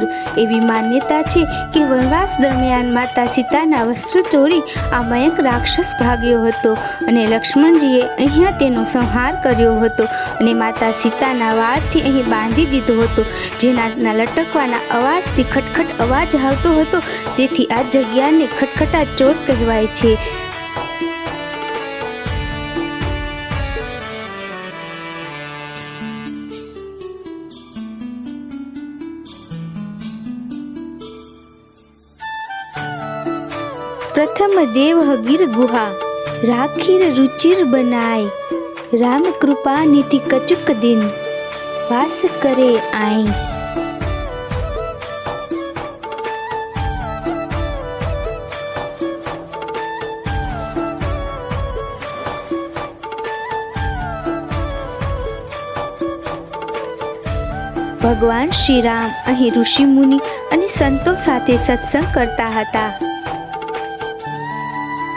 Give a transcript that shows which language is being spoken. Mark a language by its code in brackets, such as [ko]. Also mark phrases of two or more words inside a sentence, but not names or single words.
[gu] એવી માન્યતા છે કે વનવાસ દરમિયાન માતા સીતાના વસ્ત્ર ચોરી આ મયંક રાક્ષસ ભાગ્યો હતો અને લક્ષ્મણજીએ અહીંયા તેનો સંહાર કર્યો હતો અને માતા સીતાના વાળથી અહીં બાંધી દીધો હતો, જેના લટકવાના અવાજથી ખટખટ અવાજ આવતો હતો, તેથી આ જગ્યાને ખટખટા ચોર કહેવાય છે। [awa] प्रथम देव गिर गुहा, राखीर रुचिर बनाय, राम कृपा निधि कचुक दिन, वास करे आई। [gu] ભગવાન શ્રી રામ અહીં ઋષિ મુનિ અને સંતો સાથે સત્સંગ કરતા હતા।